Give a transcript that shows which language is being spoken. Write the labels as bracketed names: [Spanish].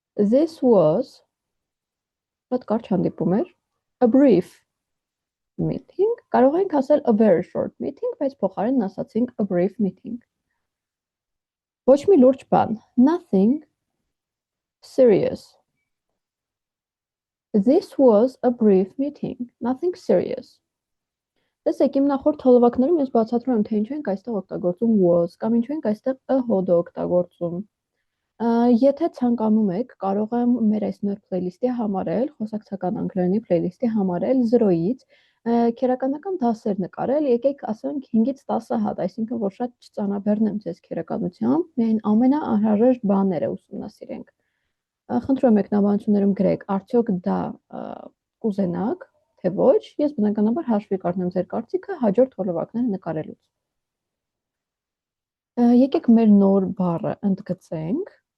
[English] This was, [Armenian] շատ կարճ հանդիպում էր, [English] a brief meeting, [Armenian] կարող ենք ասել [English] a very short meeting, [Armenian] բայց փոխարենն ասացինք a brief meeting։ Ոչ մի լուրջ բան, [English] nothing serious. This was a brief meeting, nothing serious. [Armenian] Տեսեք, իմ նախորդ հոլովակներում ես բացատրում եմ, թե ինչու ենք այստեղ օգտագործում was կամ ինչու ենք այստեղ a հոդը օգտագործում։ Եթե ցանկանում եք, կարող եմ մեր այս նոր playlist-ի համարել, խոսակցական անգլերենի playlist-ի համարել 0-ից քերականական դասեր նկարել, եկեք ասենք 5-ից 10 հատ, այսինքն որ շատ չծանաբեռնեմ ձեզ քերականությամբ, միայն ամենաանհրաժեշտ բաները ուսումնասիրենք։ Խնդրում եմ մեկնաբանություններում գրեք, արդյոք դա կուզենաք, թե ոչ, ես բնականաբար հաշվի կառնեմ ձեր կարծիքը հաջորդ հոլովակները նկարելուց։ Եկեք մեր նոր բառը ընդգծենք,